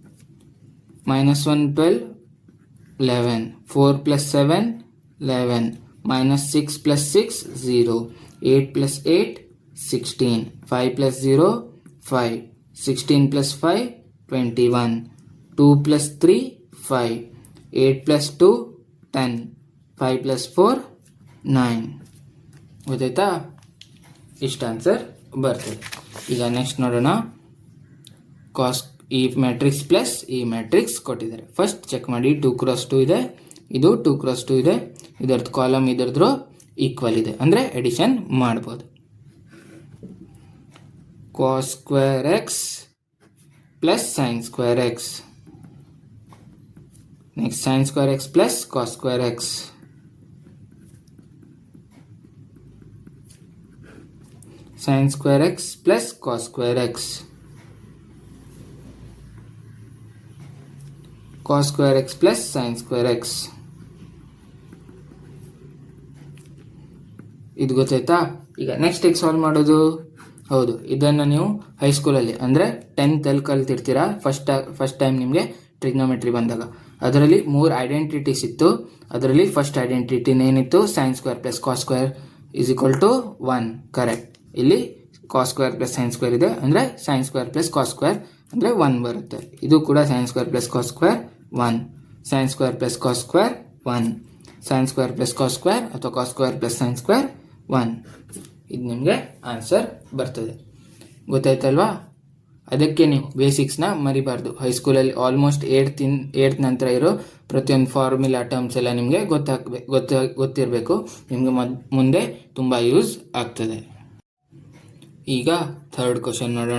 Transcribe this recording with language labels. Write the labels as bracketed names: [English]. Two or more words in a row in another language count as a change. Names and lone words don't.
[English] -1 12, 11, 4 plus 7 11, minus 6 plus 6, 0. 8 plus 8, 16. 5 plus 0, 5. 16 plus 5, 21. 2 plus 3, 5. 8 plus 2, 10. 5 plus 4, 9. [Kannada] ಗೊತ್ತಾಯ್ತಾ? ಇಷ್ಟು ಆನ್ಸರ್ ಬರ್ತದೆ. ಈಗ ನೆಕ್ಸ್ಟ್ ನೋಡೋಣ. ಕಾಸ್ ಈ [English] matrix plus [Kannada] ಈ ಮ್ಯಾಟ್ರಿಕ್ಸ್ ಕೊಟ್ಟಿದ್ದಾರೆ. [English] first check [Kannada] ಮಾಡಿ. 2 cross 2 ಇದೆ, ಇದು 2 cross 2 ಇದೆ, ಇದರದ್ದು ಕಾಲಮ್ ಇದರದ್ದು ಈಕ್ವಲ್ ಇದೆ, ಅಂದರೆ ಎಡಿಷನ್ ಮಾಡ್ಬೋದು. [English] cos square x plus sin square x. next sin square x plus cos square x. sin square x plus cos square x. cos square x plus sin square x. [Kannada] ಇದು ಗೊತ್ತಾಯ್ತಾ? ಈಗ ನೆಕ್ಸ್ಟ್ ಹೇಗೆ ಸಾಲ್ವ್ ಮಾಡೋದು? ಹೌದು, ಇದನ್ನು ನೀವು ಹೈಸ್ಕೂಲಲ್ಲಿ ಅಂದರೆ 10th ಅಲ್ಲಿ ಕಲ್ತಿರ್ತೀರಾ. [English] first time [Kannada] ನಿಮಗೆ ಟ್ರಿಗ್ನೋಮೆಟ್ರಿ ಬಂದಾಗ ಅದರಲ್ಲಿ 3 ಐಡೆಂಟಿಟೀಸ್ ಇತ್ತು. ಅದರಲ್ಲಿ [English] first identity [Kannada] ಏನಿತ್ತು? [English] sin square plus cos square is equal to 1. [Kannada] ಕರೆಕ್ಟ್. ಇಲ್ಲಿ [English] cos square plus sin square [Kannada] ಇದೆ, ಅಂದರೆ [English] sin square plus cos square [Kannada] ಅಂದರೆ 1 ಬರುತ್ತೆ. ಇದು ಕೂಡ [English] sin square plus cos square 1. sin square plus cos square 1. sin square plus cos square ಅಥವಾ cos square plus sin square 1. [Kannada] ಇದು ನಿಮಗೆ ಆನ್ಸರ್ ಬರ್ತದೆ. ಗೊತ್ತಾಯ್ತಲ್ವಾ? ಅದಕ್ಕೆ ನೀವು ಬೇಸಿಕ್ಸ್ನ ಮರಿಬಾರ್ದು. ಹೈಸ್ಕೂಲಲ್ಲಿ ಆಲ್ಮೋಸ್ಟ್ 8th ನಂತರ ಇರೋ ಪ್ರತಿಯೊಂದು [English] formula terms [Kannada] ಎಲ್ಲ ನಿಮಗೆ ಗೊತ್ತಿರಬೇಕು. ನಿಮಗೆ ಮುಂದೆ ತುಂಬ ಯೂಸ್ ಆಗ್ತದೆ. ಈಗ [English] third question [Kannada] ನೋಡೋಣ.